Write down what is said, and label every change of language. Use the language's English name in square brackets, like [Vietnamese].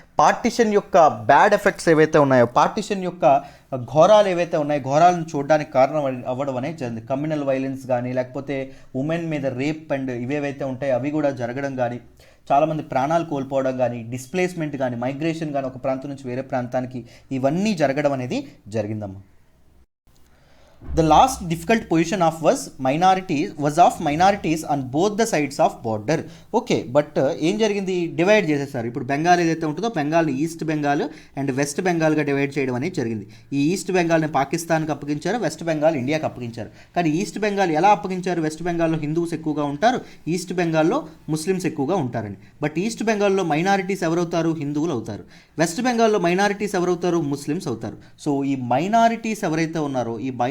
[Telugu] Partition యొక్క bad effects ఏవైతే ఉన్నాయో పార్టీషన్ యొక్క ఘోరాలు ఏవైతే ఉన్నాయో ఘోరాలను చూడడానికి కారణం అవ్వడం అనేది జరిగింది. కమ్యూనల్ వైలెన్స్ కానీ లేకపోతే ఉమెన్ మీద రేప్ అండ్ ఇవేవైతే ఉంటాయో అవి కూడా జరగడం కానీ చాలామంది ప్రాణాలు కోల్పోవడం కానీ డిస్ప్లేస్మెంట్ కానీ మైగ్రేషన్ కానీ ఒక ప్రాంతం నుంచి వేరే ప్రాంతానికి ఇవన్నీ జరగడం అనేది జరిగిందమ్మా. [English] The last difficult position was of minorities on both the sides of border. [Telugu] Okay but ఏం జరిగింది? డివైడ్ చేసేసారు. ఇప్పుడు బెంగాల్ ఏదైతే ఉంటుందో బెంగాల్ని east Bengal and west బెంగాల్గా divide చేయడం అనేది జరిగింది. ఈ ఈస్ట్ బెంగాల్ని పాకిస్తాన్కి అప్పగించారు, వెస్ట్ బెంగాల్ ఇండియాకి అప్పగించారు. కానీ ఈస్ట్ బెంగాల్ ఎలా అప్పగించారు? వెస్ట్ బెంగాల్లో హిందూస్ ఎక్కువగా ఉంటారు, ఈస్ట్ బెంగాల్లో ముస్లిమ్స్ ఎక్కువగా ఉంటారని. బట్ ఈస్ట్ బెంగాల్లో మైనారిటీస్ ఎవరవుతారు? హిందువులు అవుతారు. వెస్ట్ బెంగాల్లో మైనారిటీస్ ఎవరవుతారు? ముస్లిమ్స్ అవుతారు. సో ఈ మైనారిటీస్ ఎవరైతే ఉన్నారో ఈ